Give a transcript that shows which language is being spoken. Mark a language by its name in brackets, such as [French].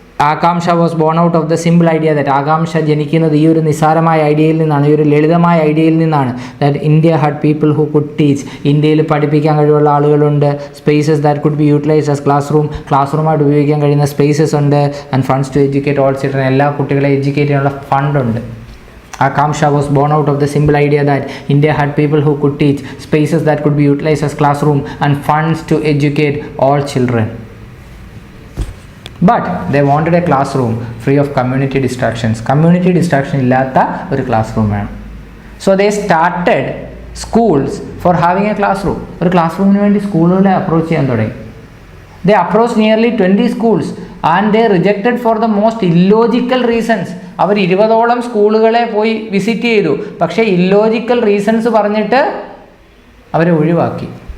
[English] Aakanksha was born out of the simple idea that [Malayalam] ആകാംക്ഷ ജനിക്കുന്നത് ഈ ഒരു നിസ്സാരമായ ഐഡിയയിൽ നിന്നാണ്, ഈ ഒരു ലളിതമായ ഐഡിയയിൽ നിന്നാണ്. [English] That India had people who could teach. [Malayalam] ഇന്ത്യയിൽ പഠിപ്പിക്കാൻ കഴിവുള്ള ആളുകളുണ്ട്. [English] spaces that could be utilised as [Malayalam] ക്ലാസ്റൂമായിട്ട് ഉപയോഗിക്കാൻ കഴിയുന്ന സ്പേസസ് ഉണ്ട്. [English] And funds to educate all children. [Malayalam] എല്ലാ കുട്ടികളെ എഡ്യൂക്കേറ്റ് ചെയ്യാനുള്ള ഫണ്ടുണ്ട്. [English] Akamsha was born out of the simple idea that India had people who could teach, spaces that could be utilized as classroom, and funds to educate all children. But they wanted a classroom free of community distractions. [Malayalam] Community distraction illatta oru classroom വേണം. [English] So they started schools for having a classroom. [Malayalam] ഒരു ക്ലാസ്റൂമിന് വേണ്ടി സ്കൂളുകളെ approach ചെയ്യാൻ തുടങ്ങി. [English] They approached nearly 20 schools and they rejected for the most illogical reasons. [Malayalam] അവർ 20ഓളം സ്കൂളുകളെ പോയി visit ചെയ്തു. പക്ഷേ ഇല്ലോജിക്കൽ റീസൺസ് പറഞ്ഞിട്ട് അവരെ ഒഴിവാക്കി.